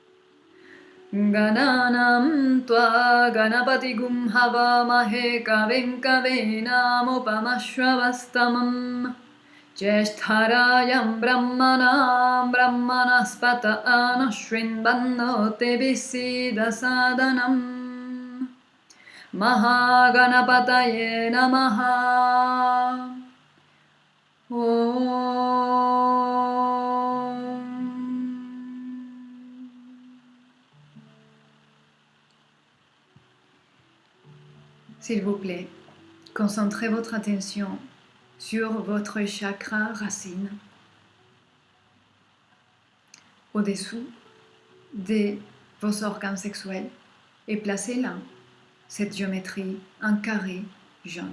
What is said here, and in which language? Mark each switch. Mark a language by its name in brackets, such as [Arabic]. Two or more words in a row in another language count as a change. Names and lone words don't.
[Sanskrit] गणानां त्वा गणपतिं हवामहे कविं कवीनाम् उपमश्रवस्तमम् ज्येष्ठराजं ब्रह्मणां ब्रह्मणस्पत आ नः शृण्वन्नूतिभिः सीद सादनम् महागणपतये नमः ॐ. [French] S'il vous plaît, concentrez votre attention sur votre chakra racine, au-dessous de vos organes sexuels, et placez là cette géométrie en carré jaune.